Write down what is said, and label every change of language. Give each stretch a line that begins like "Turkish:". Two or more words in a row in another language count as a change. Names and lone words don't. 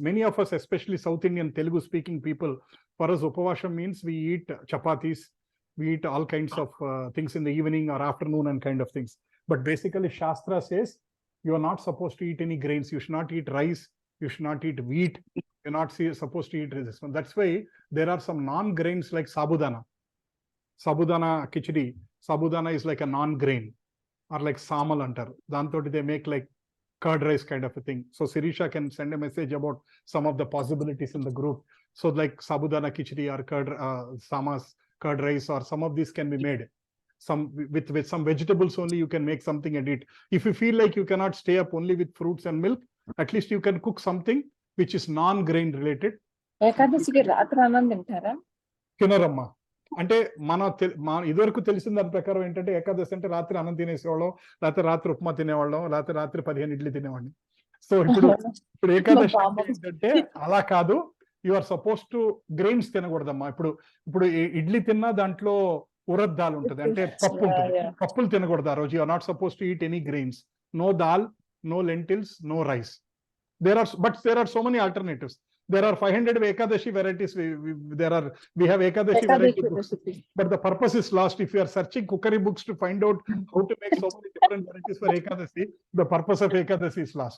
English: Many of us, especially South Indian Telugu speaking people, for us Upavasham means we eat chapatis, we eat all kinds of things in the evening or afternoon and kind of things. But basically Shastra says you are not supposed to eat any grains. You should not eat rice. You should not eat wheat. You're not supposed to eat this one. That's why there are some non-grains like sabudana. Sabudana khichdi. Sabudana is like a non-grain, or like samal antar. Dantoti they make like curd rice kind of a thing. So Sirisha can send a message about some of the possibilities in the group. So like sabudana khichdi or curd samas, curd rice, or some of these can be made. Some with some vegetables only you can make something and eat. If you feel like you cannot stay up only with fruits and milk, at least you can cook something which is non-grain related.
Telugu: ఏకాదశికి రాత్రి అన్నం తింటారా? తినరమ్మా. అంటే మన ఇదివరకు తెలిసిన దాని ప్రకారం ఏంటంటే ఏకాదశి అంటే రాత్రి అన్నం తినేసేవాళ్ళం, లేకపోతే రాత్రి ఉప్మా తినేవాళ్ళం, లేకపోతే రాత్రి 15 ఇడ్లీ తినేవాడిని. సో ఇప్పుడు ఏకాదశి ఏంటంటే అలా కాదు.
English: you are suppose to grains తినకూడదమ్మా.
Telugu: ఇప్పుడు ఇడ్లీ తిన్నా దాంట్లో
Hindi: उड़द दाल
Telugu: ఉంటుంది, అంటే పప్పు ఉంటుంది. పప్పులు తినకూడదు ఆ రోజు.
English: you are not suppose to eat any grains. no dal, no lentils, no rice. There are so many alternatives. There are 500 Ekadashi varieties. We have Ekadashi variety books, but the purpose is lost. If you are searching cookery books to find out how to make so many different varieties for Ekadashi, the purpose of Ekadashi is lost.